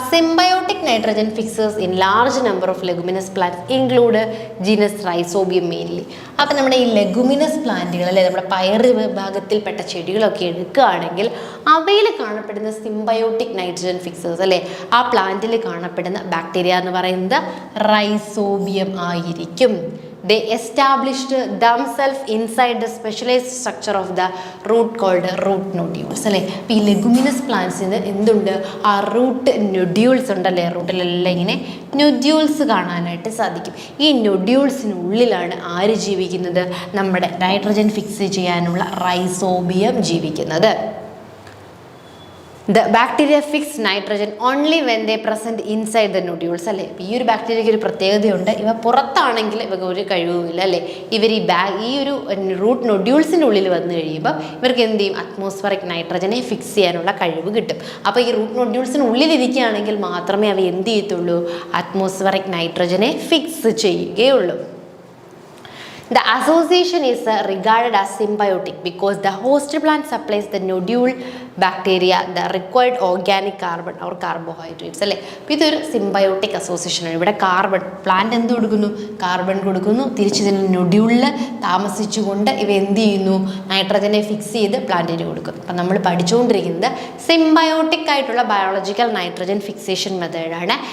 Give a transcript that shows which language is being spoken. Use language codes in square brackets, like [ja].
[en] Symbiotic nitrogen fixers in large number of leguminous plants include genus rhizobium mainly. [ml] അപ്പം നമ്മുടെ ഈ leguminous പ്ലാന്റുകൾ അല്ലെ, നമ്മുടെ പയറ് വിഭാഗത്തിൽപ്പെട്ട ചെടികളൊക്കെ എടുക്കുകയാണെങ്കിൽ അവയിൽ കാണപ്പെടുന്ന സിംബയോട്ടിക് നൈട്രജൻ ഫിക്സേഴ്സ് അല്ലെ, ആ പ്ലാന്റിൽ കാണപ്പെടുന്ന ബാക്ടീരിയ എന്ന് പറയുന്നത് റൈസോബിയം ആയിരിക്കും. [en] They established themselves inside the specialized structure of the root called root nodules അല്ലേ. [ml] അപ്പോൾ ഈ ലെഗുമിനസ് പ്ലാന്റ്സിന് എന്തുണ്ട്, ആ റൂട്ട് നൊഡ്യൂൾസ് ഉണ്ടല്ലേ, റൂട്ടിലെല്ലാം ഇങ്ങനെ നൊഡ്യൂൾസ് കാണാനായിട്ട് സാധിക്കും. ഈ നൊഡ്യൂൾസിനുള്ളിലാണ് ആര് ജീവിക്കുന്നത്, നമ്മുടെ നൈട്രജൻ ഫിക്സ് ചെയ്യാനുള്ള റൈസോബിയം ജീവിക്കുന്നത്. [en] The bacteria fix nitrogen only when they present inside the nodules അല്ലേ. [ml] ഈ ഒരു ബാക്ടീരിയയ്ക്ക് ഒരു പ്രത്യേകതയുണ്ട്, ഇവ പുറത്താണെങ്കിൽ ഇവർക്ക് ഒരു കഴിവുമില്ല അല്ലേ. ഇവർ ഈ ഒരു റൂട്ട് നൊഡ്യൂൾസിൻ്റെ ഉള്ളിൽ വന്നു കഴിയുമ്പോൾ ഇവർക്ക് എന്ത് ചെയ്യും, അറ്റ്മോസ്ഫറിക് നൈട്രജനെ ഫിക്സ് ചെയ്യാനുള്ള കഴിവ് കിട്ടും. അപ്പോൾ ഈ റൂട്ട് നൊഡ്യൂൾസിന് ഉള്ളിലിരിക്കുകയാണെങ്കിൽ മാത്രമേ അവ എന്ത് ചെയ്യത്തുള്ളൂ, അറ്റ്മോസ്ഫറിക് നൈട്രജനെ ഫിക്സ് ചെയ്യുകയുള്ളൂ. [en] The association is regarded as symbiotic because the host plant supplies the nodule bacteria the required organic carbon or carbohydrates അല്ലേ. [ml] അപ്പോൾ ഇതൊരു സിംബയോട്ടിക് അസോസിയേഷനാണ്. ഇവിടെ കാർബൺ, പ്ലാന്റ് എന്ത് കൊടുക്കുന്നു, കാർബൺ കൊടുക്കുന്നു, തിരിച്ച് ഇതിന് നൊഡ്യൂളിൽ താമസിച്ചുകൊണ്ട് ഇവ എന്ത് ചെയ്യുന്നു, നൈട്രജനെ ഫിക്സ് ചെയ്ത് പ്ലാന്റിന് കൊടുക്കുന്നു. അപ്പം നമ്മൾ പഠിച്ചുകൊണ്ടിരിക്കുന്നത് സിംബയോട്ടിക് ആയിട്ടുള്ള ബയോളജിക്കൽ നൈട്രജൻ ഫിക്സേഷൻ മെത്തേഡാണ്.